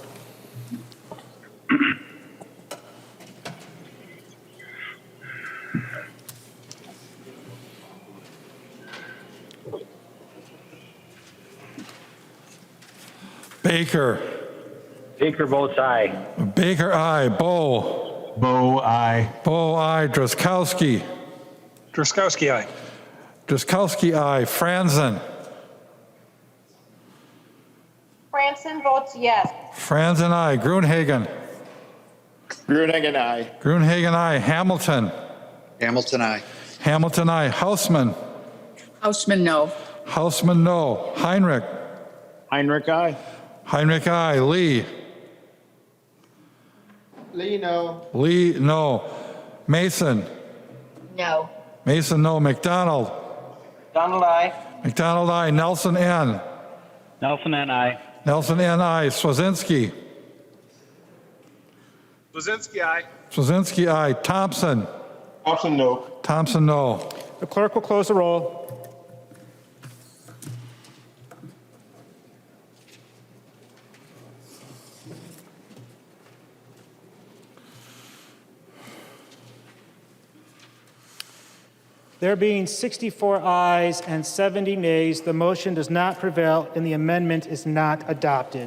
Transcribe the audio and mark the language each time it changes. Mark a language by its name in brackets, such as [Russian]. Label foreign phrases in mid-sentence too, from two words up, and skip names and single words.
[English] Baker. Baker votes aye. Baker, aye. Bo. Bo, aye. Bo, aye. Druskowski. Druskowski, aye. Druskowski, aye. Franzen. Franson votes yes. Franzen, aye. Gruenhagen. Gruenhagen, aye. Gruenhagen, aye. Hamilton. Hamilton, aye. Hamilton, aye. Hausman. Hausman, no. Hausman, no. Heinrich. Heinrich, aye. Heinrich, aye. Lee. Lee, no. Lee, no. Mason. No. Mason, no. McDonald. Donald, aye. McDonald, aye. Nelson, N. Nelson, and aye. Nelson, N, aye. Swazinski. Blazinski, aye. Swazinski, aye. Thompson. Thompson, no. Thompson, no. The clerk will close the roll. There being 64 ayes and 70 nays, the motion does not prevail and the amendment is not adopted.